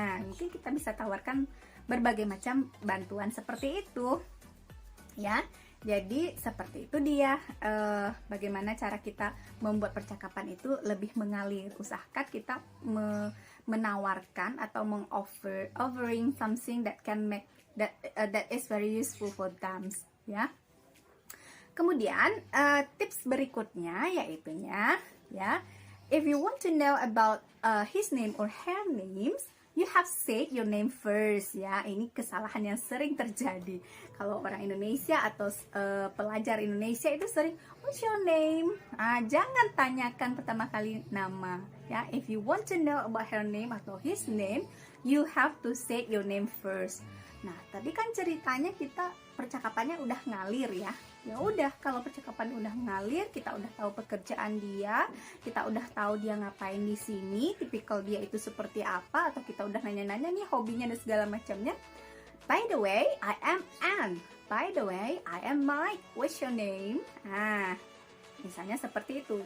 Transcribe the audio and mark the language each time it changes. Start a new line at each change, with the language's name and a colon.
Indonesian: Mungkin kita bisa tawarkan berbagai macam bantuan seperti itu ya. Jadi seperti itu dia bagaimana cara kita membuat percakapan itu lebih mengalir. Usahakan kita menawarkan atau
English: offering something that can make that is very useful for them ya.
Indonesian: Kemudian tips berikutnya yaitunya ya,
English: if you want to know about his name or her names, you have said your name first ya.
Indonesian: Ini kesalahan yang sering terjadi kalau orang Indonesia atau pelajar Indonesia itu sering
English: what's your name?
Indonesian: Jangan tanyakan pertama kali nama ya.
English: If you want to know about her name atau his name, you have to say your name first.
Indonesian: Nah, tadi kan ceritanya kita percakapannya udah ngalir ya. Ya udah, kalau percakapan udah ngalir, kita udah tahu pekerjaan dia, kita udah tahu dia ngapain di sini, tipikal dia itu seperti apa, atau kita udah nanya-nanya nih hobinya dan segala macamnya.
English: By the way, I am Anne. by the way, I am Mike, what's your name?
Indonesian: Nah, misalnya seperti itu.